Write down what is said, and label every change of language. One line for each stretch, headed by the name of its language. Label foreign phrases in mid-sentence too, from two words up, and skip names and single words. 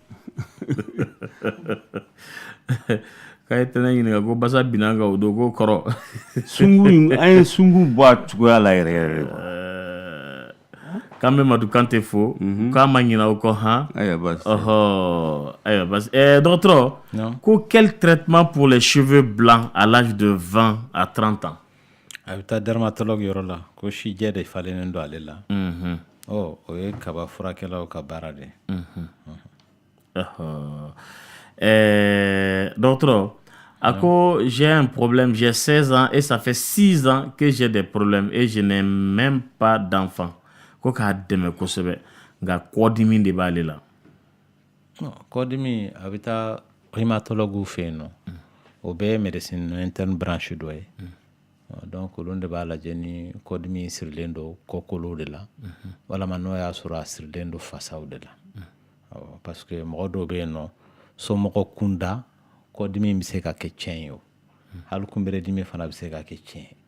Bambara: k'a ye tɛnɛ ɲininka ko basa binna an kan o don ko kɔrɔ an ye sungu bɔ a cogoya la yɛrɛ yɛrɛ k'an bɛ Madu Kante fo k'a ma ɲinɛ o kɔ han ayiwa basi dɔgɔtɔrɔ ko
French: quel traitement pour les cheveux blancs à l'âge de 20 à 30 ans
Bambara: a bɛ taa dermatologue yɔrɔ la ko sijɛ de falennen don ale la o ye kaba furakɛlaw ka baara de dɔgɔtɔrɔ a ko
French: j'ai un problème j'ai 16 ans et ça fait 6 ans que j'ai des problèmes et je n'ai même pas d'enfant
Bambara: ko k'a dɛmɛ kosɛbɛ nka kɔdimi de b'ale la kɔdimi a bɛ taa rhumatologue fɛ yen nɔ o bɛɛ ye
French: médecine interne
Bambara: branche dɔ ye donc olu de b'a lajɛ ni kɔdimi sirilen don kɔkolo de la walama n'o y'a sɔrɔ a sirilen don fasaw de la parce que mɔgɔ dɔw bɛ yen nɔ somɔgɔ kunda kɔdimi bɛ se ka kɛ tiɲɛ ye o hali kunbɛrɛdimi fana bɛ se ka kɛ tiɲɛ ye.